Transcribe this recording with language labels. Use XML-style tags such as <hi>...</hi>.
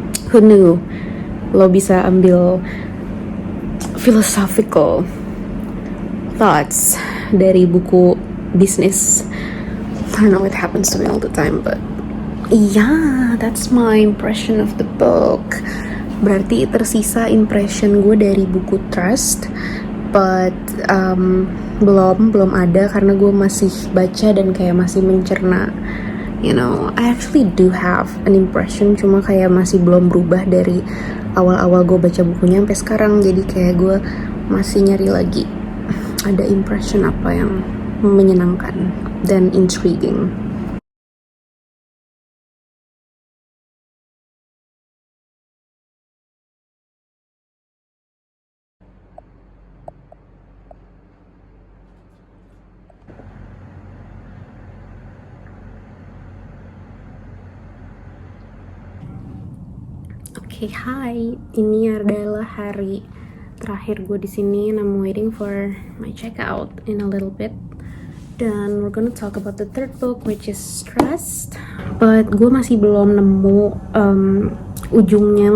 <en>Who knew</en> <id>lo bisa ambil</id> <en>philosophical thoughts</en> <id>dari buku bisnis.</id> <en>I don't know, it happens to me all the time, but yeah, that's my impression of the book.</en> <id>Berarti tersisa impression gue dari buku Trust, but belum ada karena gue masih baca dan kayak masih mencerna.</id> <en>You know, I actually do have an impression,</en> <id>cuma kayak masih belum berubah dari awal-awal gue baca bukunya sampai sekarang. Jadi kayak gue masih nyari lagi ada impression apa yang menyenangkan dan intriguing.</id> <en>Okay, hi.</en> <id>Ini adalah hari terakhir gue di sini,</id> <en>and I'm waiting for my checkout in a little bit.</en> <id>Dan</id> <en>we're gonna talk about the third book, which is Trust.</en> <id>But gue masih belum nemu ujungnya.</id>